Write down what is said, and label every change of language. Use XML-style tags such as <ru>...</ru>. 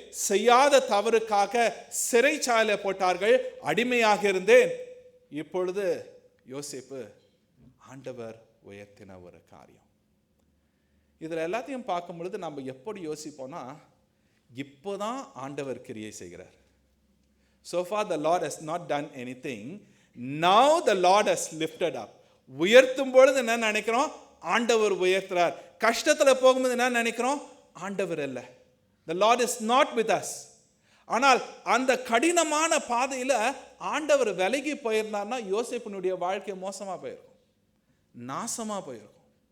<ta>செய்யாத தவறுக்காக சிறைச்சாலை போட்டார்கள், அடிமையாக இருந்தேன். இப்பொழுது யோசேப்பு ஆண்டவர் உயர்த்தின ஒரு காரியம். இதுல எல்லாத்தையும் பார்க்கும் பொழுது நம்ம எப்படி யோசிப்போம்னா, இப்போதான் ஆண்டவர் கிரியை செய்கிறார்.</ta> <en>So far the Lord has not done anything. Now the Lord has lifted up.</en> <ta>உயர்த்தும் பொழுது என்ன நினைக்கிறோம், ஆண்டவர் உயர்த்துறார். கஷ்டத்துல போகும்போது என்ன நினைக்கிறோம், ஆண்டவர் இல்ல,</ta> <en>the Lord is not with us.</en> <ta>ஆனால் அந்த கடினமான பாதையில ஆண்டவர் விலகி போயிருந்தார்னா யோசேப்பினுடைய வாழ்க்கை மோசமா போயிருக்கும், நாசமா போயிருக்கும்.</ta>